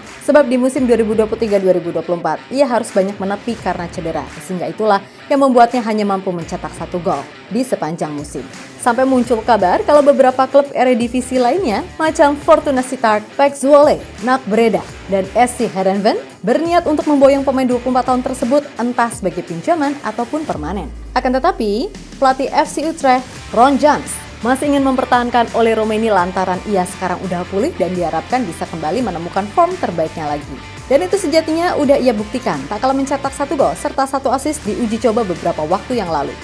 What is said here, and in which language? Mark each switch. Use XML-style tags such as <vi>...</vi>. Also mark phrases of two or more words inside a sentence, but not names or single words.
<id>Sebab di musim 2023-2024, ia harus banyak menepi karena cedera, sehingga itulah yang membuatnya hanya mampu mencetak 1 gol di sepanjang musim. Sampai muncul kabar kalau beberapa klub Eredivisie lainnya, macam Fortuna Sittard, PEC Zwolle, NAC Breda, dan SC Heerenveen berniat untuk memboyong pemain 24 tahun tersebut entah sebagai pinjaman ataupun permanen. Akan tetapi, pelatih FC Utrecht, Ron Jans, masih ingin mempertahankan Ole Roemeny lantaran ia sekarang udah pulih dan diharapkan bisa kembali menemukan form terbaiknya lagi. Dan itu sejatinya udah ia buktikan, tak kalah mencetak 1 gol serta 1 assist di uji coba beberapa waktu yang lalu.</id>